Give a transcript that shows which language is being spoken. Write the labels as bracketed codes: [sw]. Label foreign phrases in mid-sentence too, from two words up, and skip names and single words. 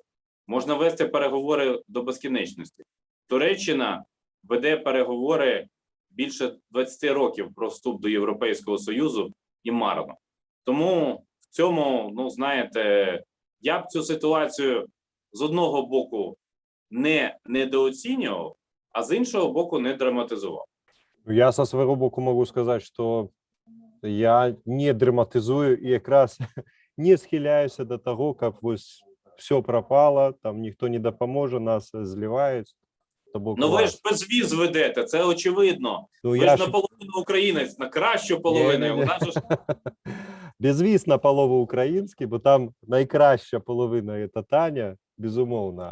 [uk] Можна вести переговори до безкінечності. Туреччина веде переговори більше 20 років про вступ до Європейського Союзу і марно. Тому в цьому, ну, знаєте, я б цю ситуацію з одного боку не недооцінював, а з іншого боку не драматизував. [ru] Я со [uk] свого боку [ru] могу сказать, что я не драматизую и как раз [uk] не схиляюсь [ru] до того, как все пропало, [uk] там ніхто не допоможе, нас зливають. Ну ви ж без віз ведете, це очевидно. Ну, ви ж наполовину українець, на кращу половину. Безвіз на половину український, бо там найкраща половина – це Таня, безумовно.